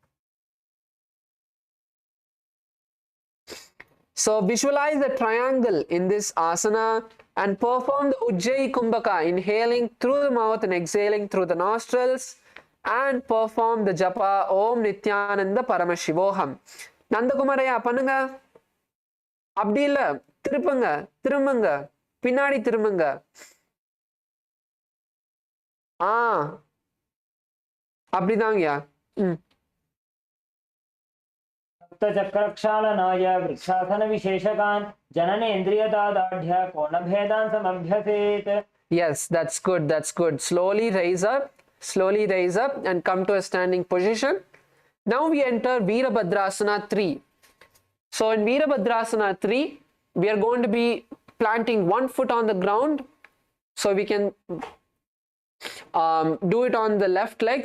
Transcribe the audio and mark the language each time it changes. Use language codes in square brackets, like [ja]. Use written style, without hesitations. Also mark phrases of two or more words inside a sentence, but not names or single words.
[en] So visualize the triangle in this asana and perform the Ujjayi Kumbhaka, inhaling through the mouth and exhaling through the nostrils, and perform the japa [sa] ओं नित्यानन्द परमशिवोहम्. [en] Nandakumaraya, [ta] பண்ணுங்க. அப்படி இல்ல, திருப்புங்க, திரும்புங்க, பின்னாடி திரும்புங்க. அப்படிதாங்கயா. [sa] सप्तचक्रक्षालनाय वृक्षासनविशेषकान् जननेन्द्रियदादाढ्य कोणभेदान् समभ्यसेत्. [en] Yes, that's good, that's good. Slowly raise up and come to a standing position. Now we enter Veerabhadrasana 3. So in Veerabhadrasana 3, we are going to be planting one foot on the ground. So we can do it on the left leg.